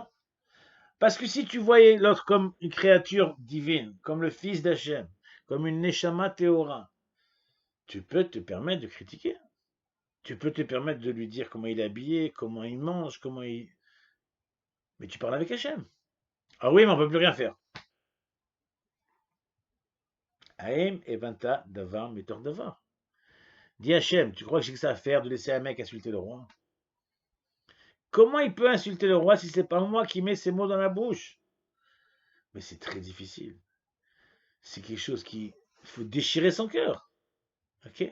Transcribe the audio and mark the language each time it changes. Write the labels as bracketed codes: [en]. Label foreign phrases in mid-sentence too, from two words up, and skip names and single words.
[fr] Parce que si tu voyais l'autre comme une créature divine, comme le fils d'Hachem, comme une [he] נשמה טהורה, [fr] tu peux te permettre de critiquer. Tu peux te permettre de lui dire comment il est habillé, comment il mange, comment il... Mais tu parles avec Hachem. Ah oui, mais on ne peut plus rien faire. Aim evanta davar metor davar. Dis Hachem, tu crois que j'ai que ça à faire de laisser un mec insulter le roi? Comment il peut insulter le roi si c'est pas moi qui mets ces mots dans la bouche? Mais c'est très difficile. C'est quelque chose qui... Il faut déchirer son cœur. Ok?